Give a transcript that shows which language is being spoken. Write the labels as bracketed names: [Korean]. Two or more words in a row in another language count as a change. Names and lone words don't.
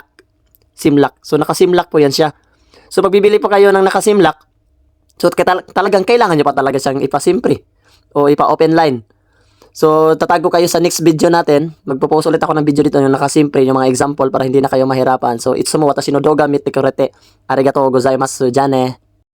[English] SIM lock. [Filipino] So naka- [English] SIM lock [Filipino] po yan siya. So pag bibili po kayo ng naka-SIM lock, so talagang kailangan nyo pa talaga siyang ipa- [English] SIM free [Filipino] o ipa- [English] open line. [Filipino] So, tatago kayo sa [English] next video [Filipino] natin. Magpo-post ulit ako ng video dito yung naka-simple, yung mga example para hindi na kayo mahirapan. So, [Japanese] いつも私の動画見てくれてありがとうございます. Jane.